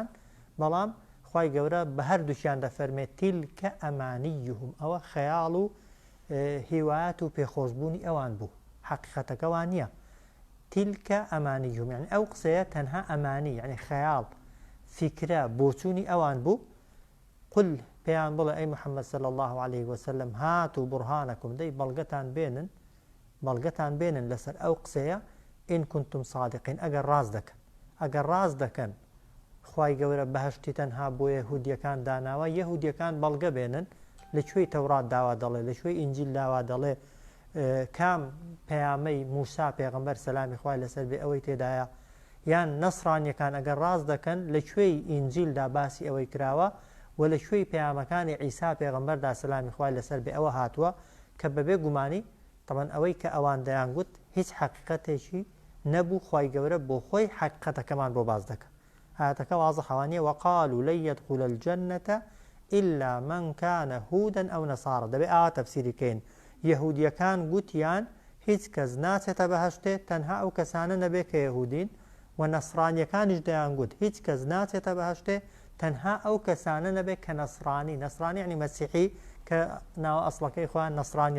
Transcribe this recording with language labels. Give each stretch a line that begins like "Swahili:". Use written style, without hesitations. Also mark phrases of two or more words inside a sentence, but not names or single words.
Central Kurdish: بەڵام خوای گەورە بە هەردووشیان دەفەرمێت
Arabic: تیلکە ئەمانیهم
Central Kurdish: ئەوە خەیاڵ و هیوایەت و پێخۆشبوونی ئەوان بوو، حەقیقەتەکەوان نییە.
Arabic: تیلکە ئەمانیهم
Central Kurdish: یعنی ئەو قسەیە تەنها ئەمانی یعنی خەیاڵ فیکرە بۆچوونی ئەوان بوو. قل پێیان بڵێ ئەی محەممەد
Arabic: صلی الله عليه وسلم هاتوا بورهانەکم
Central Kurdish: دەی بەڵگەتان بێنن لەسەر ئەو قسەیە
Arabic: ئین کنتم صادقین
Central Kurdish: ئەگەر ڕاست دەکەن خوای گەورە بەهەشتی تەنها بۆ یەهودیەکان داناوە، یەهودیەکان بەڵگە بێنن لەکوێی تەورات داوا دەڵێ لەکوێی ئینجیل داوا دەڵێ کام پەیامەی موسا پێغەمبەر سەلامی خوای لەسەر بێ ئەوەی تێدایە، یان نەسرانیەکان ئەگەر ڕاست دەکەن لەکوێی ئینجیلدا باسی ئەوەی کراوە و لەکوێی پەیامەکانی عیسا پێغەمبەردا سەلامی خوای لەسەر بێ ئەوە هاتووە کە بەبێ گومانی طبعاً ئەوەی کە ئەوان دەیانگوت هیچ حەقیقەتێکی نەبوو، خوای گەورە بۆ خۆی حەقیقەتەکەمان بۆ باز دەکە. هاتەکە وازحەوانیە
Arabic: وقالوا لن يدخل الجنة إلا من كان هودا أو نصارى
Central Kurdish: دەبێ ئاوا تەفسیریکەین. یەهودیەکان گوتیان هیچ کەس ناچێتە بەهەشتێ تەنها ئەو کەسانە نەبێ کە یەهودین، و نەسرانیەکانیش دەیانگوت هیچ کەس ناچێتە بەهەشتێ تەنها ئەو کەسانە نەبێ کە نەسرانی یعنی مەسیحی کە ناوە ئەسڵەکەی خۆیان نەسرانیە.